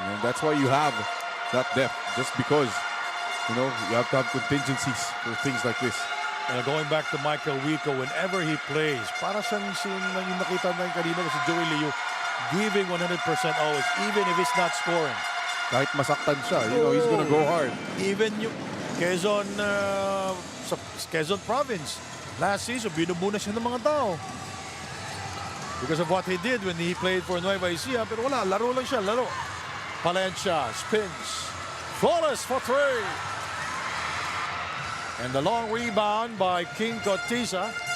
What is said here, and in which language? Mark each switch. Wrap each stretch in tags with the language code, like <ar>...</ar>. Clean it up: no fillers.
<en>And that's why you have that depth. Just because, you know, you have to have contingencies for things like this. Going back to Michael Wico, whenever he plays,</en> <tl>para siyang yung nakita natin kanina si Joey Liu,</tl> <en>giving 100% always, even if he's not scoring.</en> <tl>Kahit masaktan siya,</tl> <en>you know, he's gonna go hard. Even</en> <tl>yung Quezon, sa Quezon province,</tl> <en>last season,</en> <tl>binubuna siya ng mga tao.</tl> <en>Because of what he did when he played for Nueva Ecija,</en> <tl>pero wala, laro lang siya, laro.</tl> <en>Palencia spins. Flawless for 3. And the long rebound by King Cortiza.</en>